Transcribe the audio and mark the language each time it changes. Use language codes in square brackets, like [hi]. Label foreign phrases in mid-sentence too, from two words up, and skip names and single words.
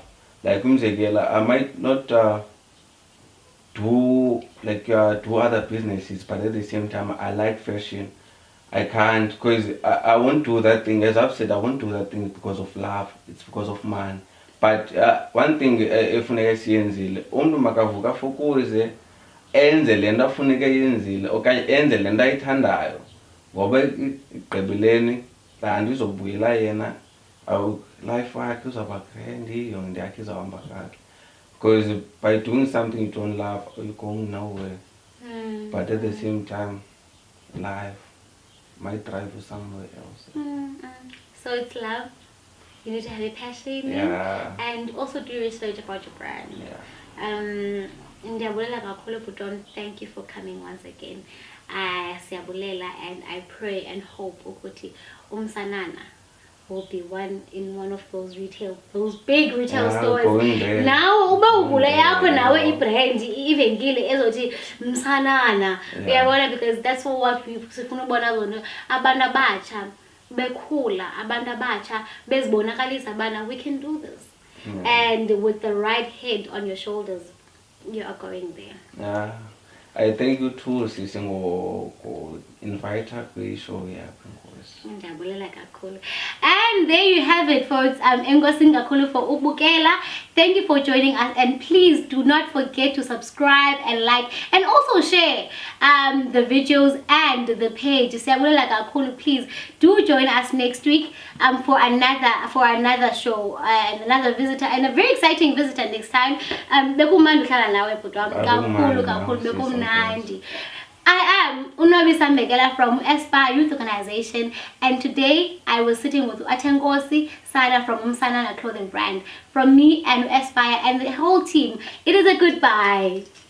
[en] Like I might not do other businesses, but at the same time, I like fashion. I can't, because I won't do that thing. As I've said, I won't do that thing because of love. It's because of man. But one thing, [xh] efuneka siyenzile, umuntu makavuka fokuze enze lento afuneka yenzile okanye enze lento ayithandayo, ngoba igqibeleni kanti izobuyela yena life yakhe uzaba grand, yonke yakhe izahamba kahle. [en] Because by doing something you don't love, you're going nowhere. But at the same time, life might drive you somewhere else. So it's love. You need to have a passion. Yeah. And also do research about your brand. Yeah. [xh] Ndiyabulela kakhulu Bhuton. [en] Thank you for coming once again. Siyabulela, and I pray and hope ukuthi Msanana will be in one of those big retail stores. Going there. [xh] Now uba uvule yakho nawe ibrand ivenkile ezothi Msanana. Uyabona, [en] because that's what we [xh] sifuna ubona zona abantu abatsha bekhula, abantu abatsha bezibonakalisa bana [en] we can do this. And with the right head on your shoulders, you are going there. Yeah. I thank you too, Sisi, go invite her to show [xh] Ndiyabulela kakhulu. [en] And there you have it, folks. [xh] Enkosi kakhulu for ubukela. [en] Thank you for joining us, and please do not forget to subscribe and like and also share the videos and the page. [xh] Siyabulela kakhulu. [en] Please do join us next week for another show and another visitor, and a very exciting visitor next time. [xh] Bekumandi uhlala nawe bhuti kakhulu bekumnandi. [en] I am Unobisa Mbekela from Aspire Youth Organization, and today I was sitting with Athenkosi Sana from Msanana Clothing Brand. From me and Aspire and the whole team, it is a goodbye.